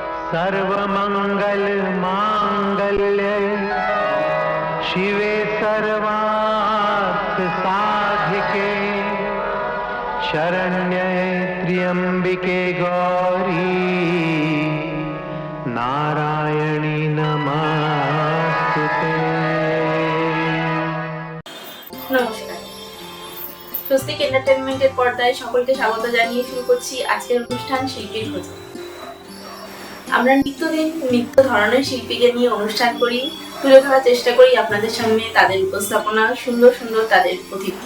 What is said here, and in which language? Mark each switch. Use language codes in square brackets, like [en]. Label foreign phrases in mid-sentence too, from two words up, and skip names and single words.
[sa] सर्वमंगल मांगल्ये शिवे सर्वार्थ साधिके शरण्ये त्र्यंबिके गौरी नारायणी नमस्तुते। [bn] নমস্কার, স্বস্তিক এন্টারটেইনমেন্টের পর্দায় সকলকে স্বাগত জানিয়ে শুরু করছি আজকের অনুষ্ঠান শিল্পীর খোঁজে। আমরা নিত্যদিন নিত্য ধরনের শিল্পীকে নিয়ে অনুষ্ঠান করি, তুলে ধরার চেষ্টা করি আপনাদের সামনে তাদের উপস্থাপনা, সুন্দর সুন্দর তাদের প্রতিভা।